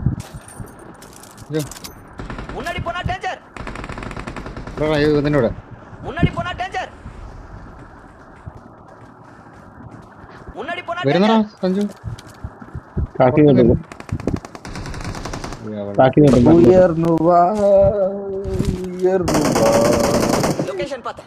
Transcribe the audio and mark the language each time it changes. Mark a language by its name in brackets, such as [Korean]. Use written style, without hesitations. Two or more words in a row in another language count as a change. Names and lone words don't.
[Tamil] முன்னாடி போனா டேஞ்சர் [Malayalam] ഇതിന്റെ ഇവിടെ [Tamil] முன்னாடி போனா டேஞ்சர் முன்னாடி போனா [Malayalam] വരുന്നടാ സഞ്ജു. കാക്കി കിട്ടും അവിടെ. കാക്കി കിട്ടും ഉയർന്നു വാ, ഉയർന്നു വാ. [Tamil] லொகேஷன் பார்த்தேன்